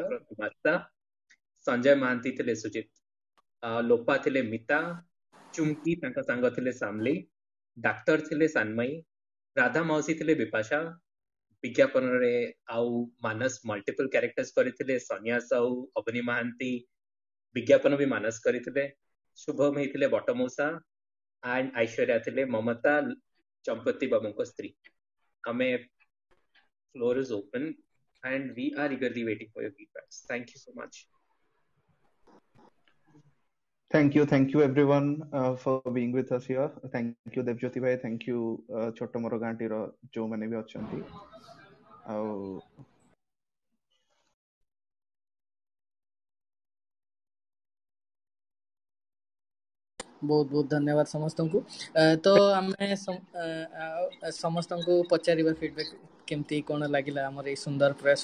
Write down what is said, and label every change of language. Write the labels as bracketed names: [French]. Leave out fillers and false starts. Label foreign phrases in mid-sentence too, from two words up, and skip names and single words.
[Odia] ମାତା, ସଞ୍ଜୟ ମହାନ୍ତି ଥିଲେ ସୁଜିତ, ଲୋପା ଥିଲେ ମିତା, ଚୁମ୍କି ତାଙ୍କ ସାଙ୍ଗ ଥିଲେ ସାମଲି, ଡାକ୍ତର ଥିଲେ ସାନ୍ମୟୀ, ରାଧା ମାଉସୀ ଥିଲେ ବିପାଶା, ବିଜ୍ଞାପନରେ ଆଉ ମାନସ [English] multiple characters [Odia] କରିଥିଲେ, ସନ୍ୟାସ ଆଉ ଅବନୀ ମହାନ୍ତି ବିଜ୍ଞାପନ ବି ମାନସ କରିଥିଲେ, ଶୁଭମ ହେଇଥିଲେ ବଟମୂଷା, ଆଣ୍ଡ ଐଶ୍ୱର୍ଯ୍ୟା ଥିଲେ ମମତା, ଚମ୍ପତି ବାବୁଙ୍କ ସ୍ତ୍ରୀ। ଆମେ [English] floor is open and we are eagerly waiting for your feedbacks. Thank you so much. thank you everyone for being with us here. Thank you ଦେବଜ୍ୟୋତି ଭାଇ, thank you [Odia] ଛୋଟ ମୋର ଗାଁଟିର ଯୋଉମାନେ ବି ଅଛନ୍ତି। ଆଉ ବହୁତ ବହୁତ ଧନ୍ୟବାଦ ସମସ୍ତଙ୍କୁ। ତ ଆମେ ସମସ୍ତଙ୍କୁ ପଚାରିବା ଫିଡବ୍ୟାକ୍ କେମିତି କ'ଣ ଲାଗିଲା ଆମର ଏଇ ସୁନ୍ଦର ପ୍ରୟାସ।